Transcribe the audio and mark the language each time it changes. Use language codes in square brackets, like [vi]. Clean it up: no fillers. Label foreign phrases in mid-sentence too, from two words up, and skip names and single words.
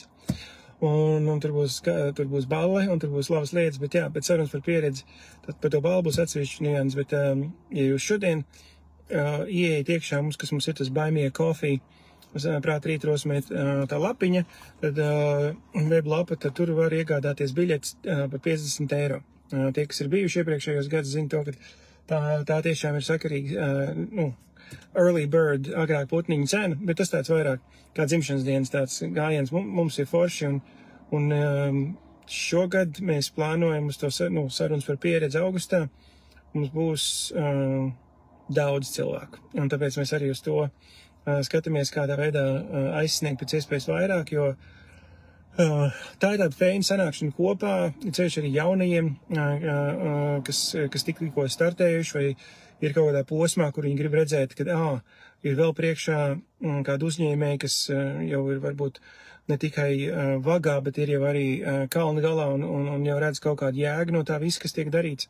[lv] Un tur būs balle, un tur būs labas lietas, bet pēc sarunas par pieredzi, tad par to ballu būs atsevišķi nians, bet ja jūs šodien ieejat iekšā mums, kas mums ir tas Buy Me a Coffee, prātrītrosmē tā lapiņa, tad weblapa, tad tur var iegādāties biļetes par 50 eiro. Tie, kas ir bijuši iepriekšējos gadus, zina to, ka tā tiešām ir sakarīga, [en] early bird, [lv] agrāk putniņa cena, bet tas tāds vairāk kā dzimšanas dienas tāds gājiens mums ir forši, un šogad mēs plānojam uz to sarunas par pieredzi augustā, mums būs daudz cilvēku, un tāpēc mēs arī uz to skatāmies, kādā veidā aizsniegt pēc iespējas vairāk, jo tā ir tāda feina sanākšana kopā, ceļš arī jaunajiem, kas tikko startējuši, vai ir kaut kādā posmā, kur viņi grib redzēt, ka ir vēl priekšā kādu uzņēmēju, kas jau ir varbūt ne tikai vagā, bet ir jau arī kalna galā un jau redz kaut kādu jēgu no tā viss, kas tiek darīts.